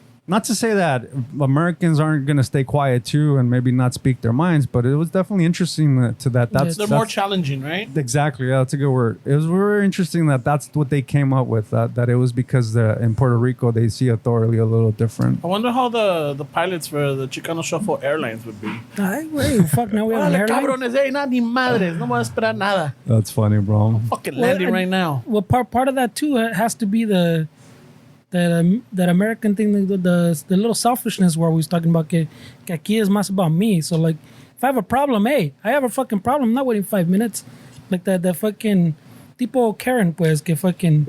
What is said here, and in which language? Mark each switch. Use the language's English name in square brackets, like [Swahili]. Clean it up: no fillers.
[English] Not to say that Americans aren't going to stay quiet too and maybe not speak their minds, but it was definitely interesting they're more challenging, right? Exactly. Yeah, that's a good word. It was very interesting that's what they came up with, that it was because in Puerto Rico they see authority a little different. I wonder how the pilots for the Chicano Shuffle Airlines would be. Ay, güey, fuck, now we have an airline. [Spanish] Cabrones, nada ni madres, no voy a esperar nada. [English] That's funny, bro. Fucking landing right now. Well, part of that too has to be that American thing, the little selfishness where we was talking about [Spanish] que aquí es más [English] about me. So like, if I have a problem, hey, I have a fucking problem. I'm not waiting 5 minutes. Like the fucking [Spanish] tipo Karen, pues, que [English] fucking.